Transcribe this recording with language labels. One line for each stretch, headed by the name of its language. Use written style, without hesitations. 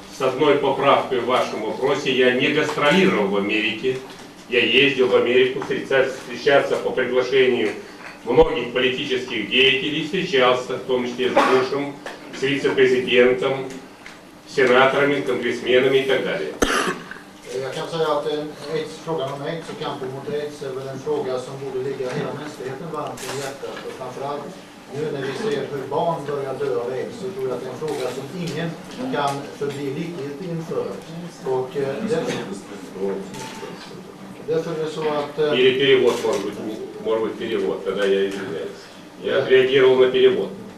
Russian: С одной поправкой в вашем вопросе: я не гастролировал в Америке, я ездил в Америку встречаться по приглашению многих политических деятелей, встречался в том числе с Бушем, с вице-президентом, senatorами, конгрессменами и так далее.
Swedish: Jag kan säga att frågan om AIDS och kampen mot AIDS är väl en fråga som borde ligga hela mänskligheten varmt om hjärtat. Och framförallt nu när vi ser hur barn börjar dö av AIDS så tror jag att det är en fråga som ingen kan förbli likgiltig inför. Och därför är det så att...
Russian: Или перевод, может быть перевод, тогда я извиняюсь. Я отреагировал на перевод.